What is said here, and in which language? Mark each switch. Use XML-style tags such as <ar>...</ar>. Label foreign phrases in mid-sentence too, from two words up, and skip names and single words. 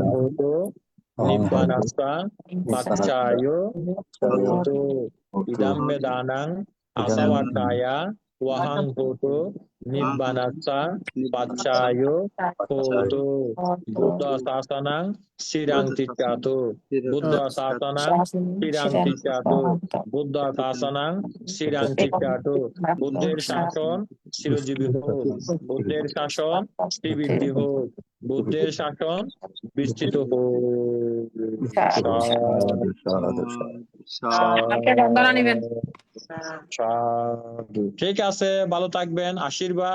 <pi>হোতু নিব্বানাসা পাচ্ছায়ু হোতু ইদাম মেদানাং আসাওয়াকায়া ওহাং হতু নিব্বানাসা পাচ্ছায়ু হোতু বুদ্ধ শাসনাং শিরাং চিচ্চাতু বুদ্ধ শাসনাং শিরাং চিচ্চাতু বুদ্ধ শাসনাং শিরাং চিচ্চাতু</pi> <bn>বুদ্ধের শাসন চিরজীবী হোক, বুদ্ধের শাসন শ্রীবৃদ্ধি হোক, বুদ্ধের শাসন বিস্তৃত হোক। আপনি বন্দনা নিবেন। সাধু। ঠিক আছে, ভালো থাকবেন, আশীর্বাদ।</bn>